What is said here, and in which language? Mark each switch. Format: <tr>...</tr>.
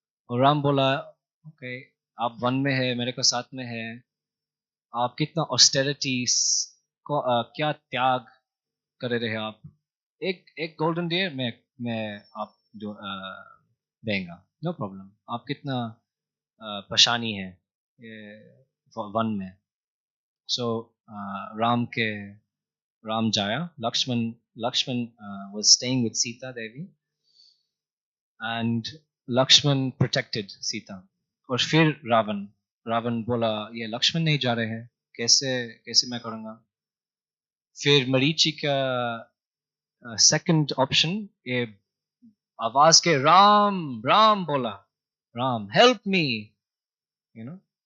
<hi>और राम बोला ओके, आप वन में है, मेरे को साथ में है, आप कितना ऑस्टेरिटी को क्या त्याग कर रहे हैं आप, एक गोल्डन डियर मैं आप जो देंगे,</hi> <en>no problem,</en> <hi>आप कितना परेशानी है वन में। सो राम जाया,</hi> <en>Lakshman was staying with Sita Devi and Lakshman protected Sita।</en> <hi>और फिर रावण बोला ये लक्ष्मण नहीं जा रहे हैं, कैसे मैं करूँगा। फिर मरीचि का सेकंड ऑप्शन, ये आवाज के राम बोला,</hi> <en>Ram help me, you know.</en>